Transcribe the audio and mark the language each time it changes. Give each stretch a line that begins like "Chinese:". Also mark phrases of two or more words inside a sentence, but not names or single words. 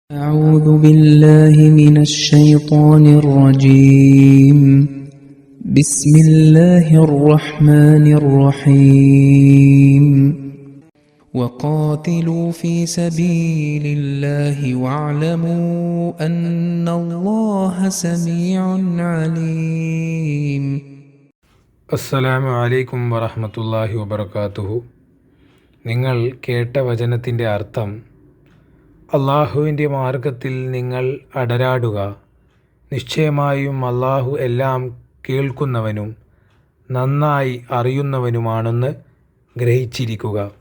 Arabic: أعوذ بالله من الشيطان الرجيم بسم الله الرحمن الرحيم وقاتلوا في سبيل الله واعلموا أن الله سميع عليم السلام عليكم ورحمة الله وبركاته.
Malayalam: നിങ്ങൾ കേട്ട വചനത്തിൻ്റെ അർത്ഥം: അള്ളാഹുവിൻ്റെ മാർഗത്തിൽ നിങ്ങൾ അടരാടുക. നിശ്ചയമായും അള്ളാഹു എല്ലാം കേൾക്കുന്നവനും നന്നായി അറിയുന്നവനുമാണെന്ന് ഗ്രഹിച്ചിരിക്കുക.